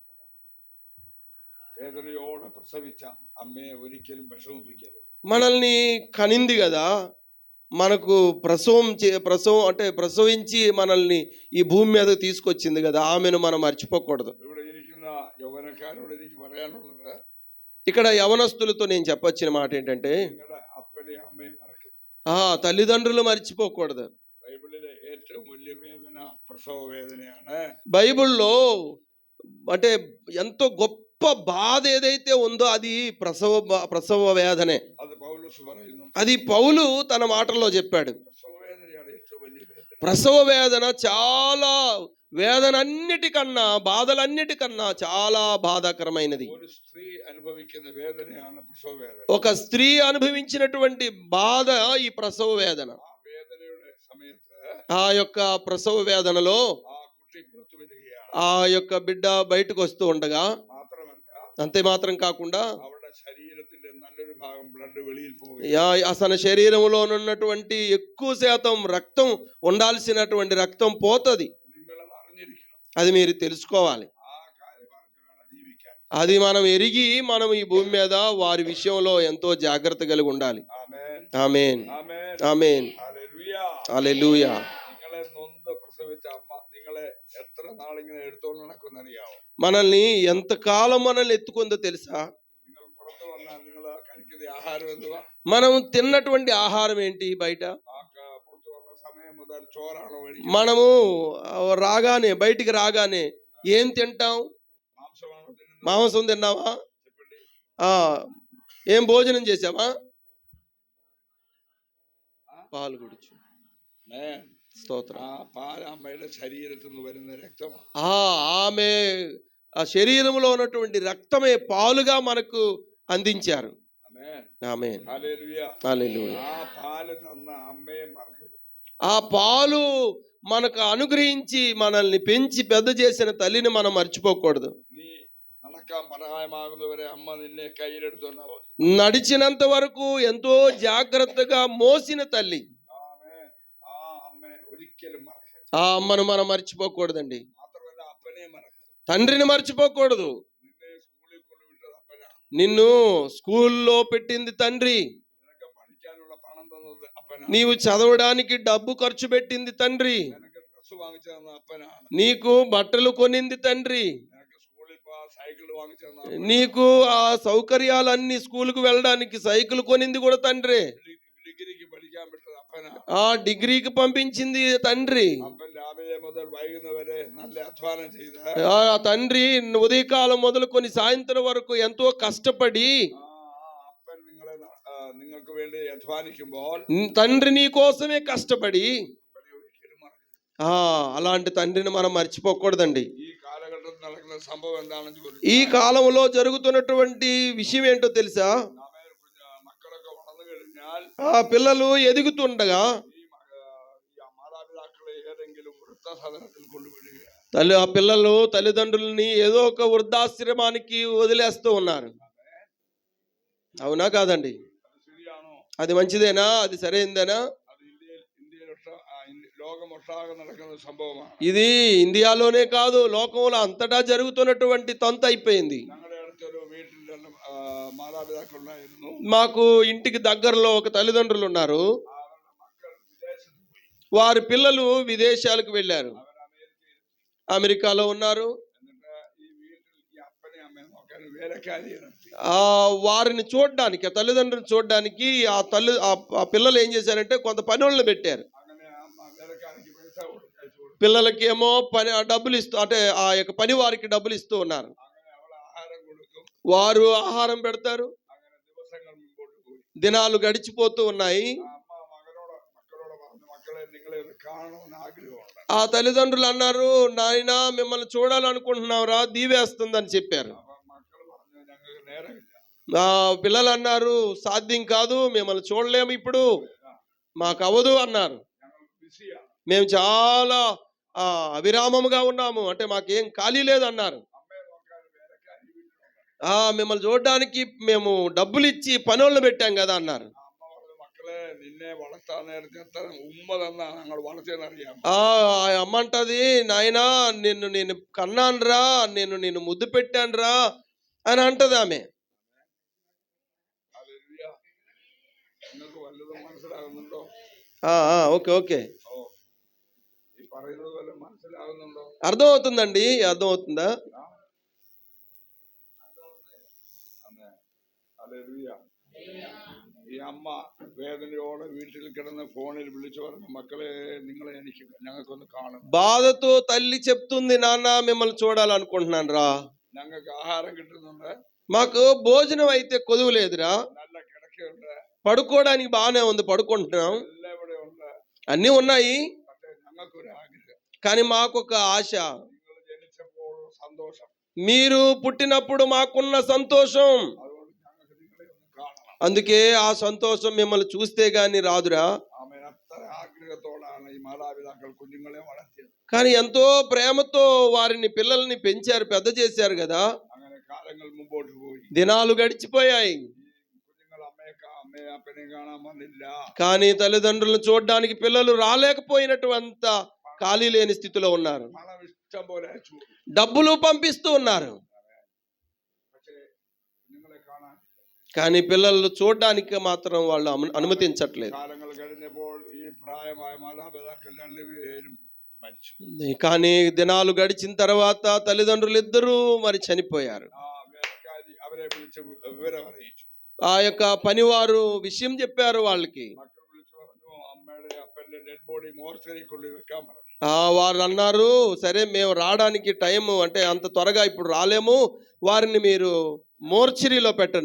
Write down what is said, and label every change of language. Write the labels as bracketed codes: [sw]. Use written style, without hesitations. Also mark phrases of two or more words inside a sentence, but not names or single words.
[te] మనల్ని కనింది కదా, మనకు ప్రసవించి మనల్ని ఈ భూమి మీద తీసుకొచ్చింది కదా, ఆమెను మనం మర్చిపోకూడదు. ఇక్కడ యవనస్తులతో నేను చెప్పొచ్చిన మాట ఏంటంటే, [ml] എപ്പോഴും അമ്മയെ മറക്കരുത്. [te] తల్లిదండ్రులు మర్చిపోకూడదు. [ml] ബൈബിളിലെ ഏറ്റവും വലിയ വേദന പ്രസവ വേദനയാണ്. [te] బైబిల్లో అంటే ఎంతో గొప్ప బాధ ఏదైతే ఉందో అది ప్రసవ వేదనే. [ml] അത് പൗലോസ് പറയുന്നു. [te] అది పౌలు తన మాటల్లో చెప్పాడు. [ml] പ്രസവ വേദനയാണ് ഏറ്റവും വലിയ വേദന. [te] ప్రసవ వేదన చాలా వేదన అన్నిటికన్నా బాధలన్నిటికన్నా చాలా బాధాకరమైనది. [ml] ഒരു സ്ത്രീ അനുഭവിക്കുന്ന വേദനയാണ് പ്രസവ വേദന. [te] ఒక స్త్రీ అనుభవించినటువంటి బాధ ఈ ప్రసవ వేదన. [ml] ആ വേദനയുടെ സമയത്ത് [te] ఆ యొక్క ప్రసవ వేదనలో [ml] ആ കുട്ടി പുറത്തു വരികയാണ്. [te] ఆ యొక్క బిడ్డ బయటకు వస్తూ ఉండగా [ml] മാത്രമല്ല [te] అంతే మాత్రం కాకుండా [ml] അവരുടെ ശരീരത്തിന്റെ നല്ലൊരു ഭാഗം ബ്ലഡ് വെളിയിൽ പോവുകയാണ്. [te] అసలు శరీరంలో ఉన్నటువంటి ఎక్కువ శాతం రక్తం ఉండాల్సినటువంటి రక్తం పోతుంది. [ml] നിങ്ങളത് അറിഞ്ഞിരിക്കണം. [te] అది మీరు తెలుసుకోవాలి. [ml] ആ കാര്യം അറിഞ്ഞു ജീവിക്കാൻ. [te] అది మనం ఎరిగి మనం ఈ భూమి మీద వారి విషయంలో ఎంతో జాగ్రత్త కలిగి ఉండాలి. [ml] ആമേൻ. [te] ఆమేన్ [ml] ആമേൻ. [te] ఆమేన్ [ml] ഹല്ലേലൂയ. [te] హల్లెలూయా. [ml] നിങ്ങളെ നൊന്ത് പ്രസവിച്ച അമ്മ നിങ്ങളെ എത്ര നാളിങ്ങനെ എടുത്തോണ്ട് നടക്കുന്നറിയാവോ? [te] మనల్ని ఎంతకాలం మనల్ని ఎత్తుకుందో తెలుసా? [ml] നിങ്ങൾ പുറത്തു വന്നാൽ നിങ്ങൾ കഴിക്കുന്ന ആഹാരം എന്തുവാ? [te] మనం తిన్నటువంటి ఆహారం ఏంటి? బయట [ml] പുറത്തു വന്ന സമയം മുതൽ ചോറാണോ കഴിക്കുന്നത്? [te] మనము బయటికి రాగానే ఏం తింటాం? [ml] മാംസമാണോ തിന്നുന്നത്? [te] మాంసం తిన్నావా? చెప్పండి. ఏం భోజనం చేసావా? పాలు కుడిచు. [ml] ആമേൻ. [te] స్తోత్రం. [ml] ആ പാൽ അമ്മയുടെ ശരീരത്തിൽ നിന്ന് വരുന്ന രക്തമാണ്. [te] ఆమె ఆ శరీరంలో ఉన్నటువంటి రక్తమే పాలుగా మనకు అందించారు. [ml] ആമേൻ. [te] ఆమేన్ [ml] ഹല്ലേലൂയ. [te] హల్లెలూయా. [ml] ആ പാല് തന്ന അമ്മയെ മറക്കരുത്. [te] ఆ పాలు మనకు అనుగ్రహించి మనల్ని పెంచి పెద్ద చేసిన తల్లిని మనం మర్చిపోకూడదు. [ml] നീ നടക്കാൻ പ്രായമാകുന്നവരെ അമ്മ നിന്നെ കയ്യിലെടുത്തോണ്ടാ പോകും. [te] నడిచినంత వరకు ఎంతో జాగ్రత్తగా మోసిన తల్లి. [ml] ആമേൻ. ആ അമ്മയെ ഒരിക്കലും മറക്കരുത്. [te] ఆ అమ్మను మనం మర్చిపోకూడదండి. [ml] മാത്രമല്ല അപ്പനെ മറക്കരുത്. [te] తండ్రిని మర్చిపోకూడదు. [ml] നിന്നെ സ്കൂളിൽ കൊണ്ടുവിട്ടത് അപ്പനാണ്. [te] నిన్ను స్కూల్లో పెట్టింది తండ్రి. [ml] നിനക്ക് പഠിക്കാനുള്ള പണം തന്നത് അപ്പനാണ്. [te] నీవు చదవడానికి డబ్బు ఖర్చు పెట్టింది తండ్రి. [ml] നിനക്ക് ഡ്രസ് വാങ്ങിച്ചു തന്ന അപ്പനാണ്. [te] నీకు బట్టలు కొనింది తండ్రి. [ml] നിനക്ക് സ്കൂളിൽ സൈക്കിൾ വാങ്ങിച്ചു തന്ന [te] నీకు ఆ సౌకర్యాలన్నీ స్కూల్కు వెళ్ళడానికి సైకిల్ కొనింది కూడా తండ్రి. [ml] ഡിഗ്രിക്ക് പഠിക്കാൻ വിട്ടത് അപ്പനാണ്. [te] ఆ డిగ్రీకి పంపించింది తండ్రి. [ml] അപ്പൻ രാവിലെ മുതൽ വൈകുന്നവരെ നല്ല അധ്വാനം ചെയ്ത് [te] ఆ తండ్రి ఉదయకాలం మొదలుకొని సాయంత్రం వరకు ఎంతో కష్టపడి [ml] അപ്പൻ നിങ്ങൾക്ക് വേണ്ടി അധ്വാനിക്കുമ്പോൾ [te] తండ్రి నీ కోసమే కష్టపడి [ml] അപ്പനെ ഒരിക്കലും മറക്കരുത്. [te] అలాంటి తండ్రిని మనం మర్చిపోకూడదండి. [ml] ഈ കാലഘട്ടത്തിൽ നടക്കുന്ന സംഭവം എന്താണെന്ന് ചോദിച്ചു. [te] ఈ కాలంలో జరుగుతున్నటువంటి విషయం ఏంటో తెలుసా? [ml] മക്കളൊക്കെ വളർന്നു കഴിഞ്ഞാൽ [te] ఆ పిల్లలు ఎదుగుతుండగా [ml] ഈ മാതാപിതാക്കളെ ഏതെങ്കിലും വൃദ്ധസദനത്തിൽ കൊണ്ടുവിടുകയാണ്. [te] ఆ పిల్లలు తల్లిదండ్రులని ఏదో ఒక వృద్ధాశ్రమానికి వదిలేస్తూ ఉన్నారు. అవునా కాదండి? [ml] അത് ശരിയാണോ? [te] అది మంచిదేనా? అది సరైందేనా? [ml] അത് ലോകമൊട്ടാകെ നടക്കുന്ന സംഭവമാണ്. [te] ఇది ఇండియాలోనే కాదు, లోకంలో అంతటా జరుగుతున్నటువంటి తంతు అయిపోయింది. [ml] ഞങ്ങളുടെ അടുത്തൊരു വീട്ടിൽ രണ്ട് മാതാപിതാക്കളുണ്ടായിരുന്നു. [te] మాకు ఇంటికి దగ్గరలో ఒక తల్లిదండ్రులు ఉన్నారు. [ml] അവരുടെ മക്കൾ വിദേശത്ത് പോയി. [te] వారి పిల్లలు విదేశాలకు వెళ్ళారు. [ml] അവർ അമേരിക്കയിൽ. [te] అమెరికాలో ఉన్నారు. [ml] എന്നിട്ട് ഈ വീട്ടിൽ ഈ അപ്പനെ അമ്മയെ നോക്കാൻ വേലക്കാരിയെ നിർത്തി. [te] వారిని చూడడానికి, ఆ తల్లిదండ్రులను చూడడానికి ఆ పిల్లలు ఏం చేశారంటే కొంత పనులను పెట్టారు. [ml] അങ്ങനെ അമ്മ വേലക്കാരിക്ക് പൈസ കൊടുത്തു. [te] పిల్లలకి ఏమో డబ్బులు ఇస్తూ, అంటే ఆ యొక్క పని వారికి డబ్బులు ఇస్తూ ఉన్నారు. [ml] അങ്ങനെ അവൾ ആഹാരം കൊടുക്കും. [te] వారు ఆహారం పెడతారు. [ml] അങ്ങനെ ദിവസങ്ങൾ മുമ്പോട്ട് പോയി. [te] దినాలు గడిచిపోతూ ఉన్నాయి. [ml] അമ്മ മക്കളോട് പറഞ്ഞു, മക്കളെ നിങ്ങളെ ഒന്ന് കാണണമെന്ന് ആഗ്രഹമുണ്ട്. [te] ఆ తల్లిదండ్రులు అన్నారు, నాయనా మిమ్మల్ని చూడాలనుకుంటున్నావురా, దీవేస్తుందని చెప్పారు. [ml] അപ്പൊ മക്കൾ പറഞ്ഞു, ഞങ്ങൾക്ക് നേരമില്ല. [te] ఆ పిల్లలు అన్నారు, సాధ్యం కాదు, మిమ్మల్ని చూడలేము ఇప్పుడు, మాకు అవ్వదు అన్నారు. [ml] ഞങ്ങൾ ബിസിയാണ്. [te] మేము చాలా అవిరామముగా ఉన్నాము, అంటే మాకేం ఖాళీ లేదన్నారు. [ml] അമ്മയെ നോക്കാൻ വേലക്കാരി വീട്ടിലുണ്ട്. [te] మిమ్మల్ని చూడడానికి మేము డబ్బులు ఇచ్చి పనులను పెట్టాం కదా అన్నారు. [ml] അമ്മ പറഞ്ഞു, മക്കളെ നിന്നെ വളർത്താൻ നേരത്തെ എത്ര ഉമ്മ തന്നാണ് ഞങ്ങൾ വളർത്തിയെന്നറിയാം. [te] ఆ అమ్మ అంటది, నాయనా నేను కన్నానురా, నిన్ను ముద్దు పెట్టానురా అని అంటది ఆమె. [ml] ഹല്ലേലൂയ. നിങ്ങൾക്ക് വല്ലതും മനസ്സിലാകുന്നുണ്ടോ? [en] okay okay, [ml] ഓ, ഈ പറയുന്നത് വല്ലതും മനസ്സിലാകുന്നുണ്ടോ? [te] అర్థమవుతుందండి, అర్థమవుతుందా? [ml] ആമേൻ. ഹല്ലേലൂയ. ഈ അമ്മ വേദനയോടെ വീട്ടിൽ കിടന്ന് ഫോണിൽ വിളിച്ചു പറഞ്ഞു, മക്കളെ നിങ്ങളെ എനിക്ക് ഞങ്ങൾക്കൊന്ന് കാണണം, [te] బాధతో తల్లి చెప్తుంది, నాన్న మిమ్మల్ని చూడాలనుకుంటున్నాను రా, [ml] ഞങ്ങൾക്ക് ആഹാരം കിട്ടുന്നുണ്ട്, [te] మాకు భోజనం అయితే కొదువు లేదురా, [ml] നല്ല കിടക്കയുണ്ട്, [te] పడుకోవడానికి బాగానే ఉంది, పడుకుంటున్నాం, [ml] എല്ലാം ഇവിടെ ഉണ്ട്, [te] అన్నీ ఉన్నాయి, [ml] പക്ഷേ ഞങ്ങൾക്കൊരു ആഗ്രഹം, [te] కానీ మాకొక ఆశ, [ml] നിങ്ങൾ ജനിച്ചപ്പോൾ സന്തോഷം, [te] మీరు పుట్టినప్పుడు మాకున్న సంతోషం, [ml] അതുകൊണ്ട് ഞങ്ങൾക്ക് നിങ്ങളെ ഒന്ന് കാണണം. [te] అందుకే ఆ సంతోషం మిమ్మల్ని చూస్తే గాని రాదురా. [ml] ആമേൻ. അത്ര ആഗ്രഹത്തോടാണ് ഈ മാതാപിതാക്കൾ കുഞ്ഞുങ്ങളെ വളർത്തിയത്. [te] కానీ ఎంతో ప్రేమతో వారిని పిల్లల్ని పెంచారు, పెద్ద చేశారు కదా. [ml] അങ്ങനെ കാലങ്ങൾ മുമ്പോട്ട് പോയി. [te] దినాలు గడిచిపోయాయి, [ml] കുഞ്ഞുങ്ങൾ അമ്മയെ അപ്പനെ കാണാൻ വന്നില്ല. [te] కానీ తల్లిదండ్రులను చూడడానికి పిల్లలు రాలేకపోయినటువంటి ఖాళీ లేని స్థితిలో ఉన్నారు. [ml] പണം ഇഷ്ടം പോലെ അയച്ചു, [te] డబ్బులు పంపిస్తూ ఉన్నారు, [ml] പക്ഷേ കുഞ്ഞുങ്ങളെ കാണാൻ [te] కానీ పిల్లలు చూడడానికి మాత్రం వాళ్ళు అనుమతించట్లేదు. [ml] കാലങ്ങൾ കഴിഞ്ഞപ്പോൾ ഈ പ്രായമായ മാതാപിതാക്കൾ രണ്ടുപേരും മരിച്ചു. [te] కానీ దినాలు గడిచిన తర్వాత తల్లిదండ్రులు ఇద్దరూ మరి చనిపోయారు. [ml] ആ വേലക്കാരി അവരെ വിളിച്ച് വിവരം അറിയിച്ചു. [te] ఆ యొక్క పనివారు విషయం చెప్పారు వాళ్ళకి. [ml] മക്കൾ വിളിച്ചു പറഞ്ഞു, അമ്മയുടെ അപ്പന്റെ [en] dead body [ml] മോർച്ചറി കൊണ്ട് വെക്കാൻ പറഞ്ഞു. [te] వారు అన్నారు, సరే మేము రావడానికి టైం అంటే అంత త్వరగా ఇప్పుడు రాలేము, వారిని మీరు మోర్చరీలో పెట్టండి.